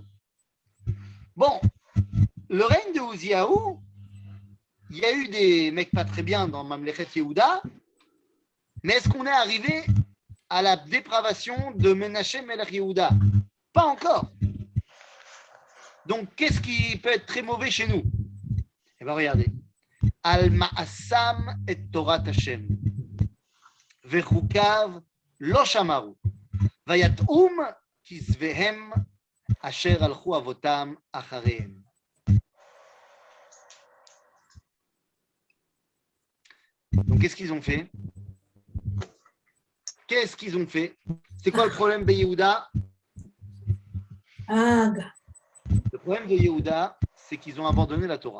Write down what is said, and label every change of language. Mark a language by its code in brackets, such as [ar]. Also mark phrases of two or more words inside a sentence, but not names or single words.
[fr] Bon, le règne de Uziyahu, il y a eu des mecs pas très bien dans [he] ממלכת יהודה, [fr] mais est-ce qu'on est arrivé à la dépravation de Menachem Melech Yehuda? Pas encore. Donc, qu'est-ce qui peut être très mauvais chez nous? Eh bien, regardez. [he] על מאסם את תורת השם. וחוקיו לא שמרו. ויתעום כזביהם אשר הלכו אבותם אחריהם. [fr] Donc, qu'est-ce qu'ils ont fait? Qu'est-ce qu'ils ont fait? C'est quoi le problème de Yehuda? Le problème de Yehuda, c'est qu'ils ont abandonné la Torah.